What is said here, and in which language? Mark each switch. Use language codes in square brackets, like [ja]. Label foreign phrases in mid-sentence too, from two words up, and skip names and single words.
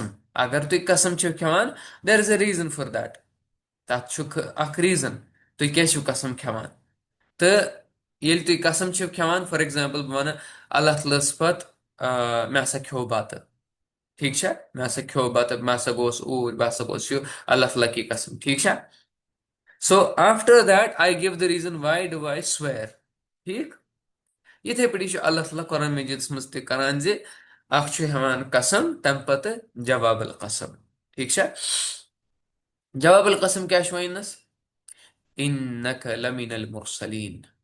[ks] اگر تُہۍ قسم چھِو کھٮ۪وان [en] there is a reason for that. [ks] تتھ چھُ اکھ ریٖزن تُہۍ کیٛازِ چھِو قسم کھٮ۪وان. تہٕ ییٚلہِ تُہۍ قسم چھِو کھٮ۪وان، [en] for example [ks] بہٕ وَنہٕ اللہ تعالیٰ ہس پتہٕ مےٚ ہسا کھیوٚو بتہٕ، ٹھیٖک چھا. مےٚ ہسا کھیوٚو بتہٕ، بہٕ ہسا گوٚوس اوٗرۍ، بہٕ ہسا گوٚوس یہِ [ur] اللہ تعالیٰ کی قسم، [ks] ٹھیٖک چھا. [en] so after that I give the reason why do I swear. ٹھیٖک. [ks] یِتھٕے پٲٹھی چھُ اللہ تعالیٰ قرآن مجیٖدس منٛز تہِ کران زِ اکھ چھُ ہٮ۪وان قسم، تمہِ پتہٕ جواب القسم. ٹھیٖک چھا. جواب القسم کیٛاہ چھُ وَنس؟ [ar] اِنَّکَ لَمِنَ الْمُرسَلیٖن.